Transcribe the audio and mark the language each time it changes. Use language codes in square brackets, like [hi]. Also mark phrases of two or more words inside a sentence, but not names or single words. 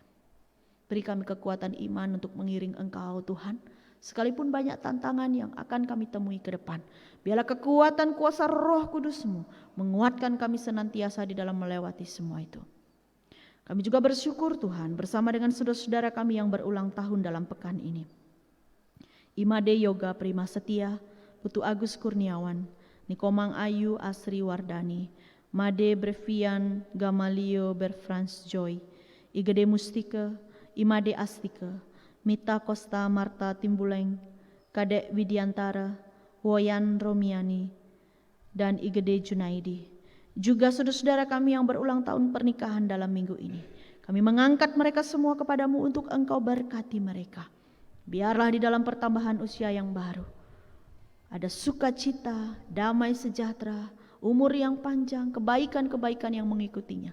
[id] Beri kami kekuatan iman untuk mengiring Engkau Tuhan, sekalipun banyak tantangan yang akan kami temui ke depan. Biarlah kekuatan kuasa Roh Kudus-Mu menguatkan kami senantiasa di dalam melewati semua itu. Kami juga bersyukur Tuhan bersama dengan saudara-saudara kami yang berulang tahun dalam pekan ini. Imade Yoga Prima Setia, Putu Agus Kurniawan, Nikomang Ayu Asri Wardani, Made Brevian Gamalio Berfrans Joy, Igede Mustika, Imade Astika, Mita Costa Marta Timbuleng, Kadek Widiantara, Woyan Romiani, dan Igede Junaidi. Juga saudara-saudara kami yang berulang tahun pernikahan dalam minggu ini. Kami mengangkat mereka semua kepadamu untuk Engkau berkati mereka. Biarlah di dalam pertambahan usia yang baru ada sukacita, damai sejahtera, umur yang panjang, kebaikan-kebaikan yang mengikutinya.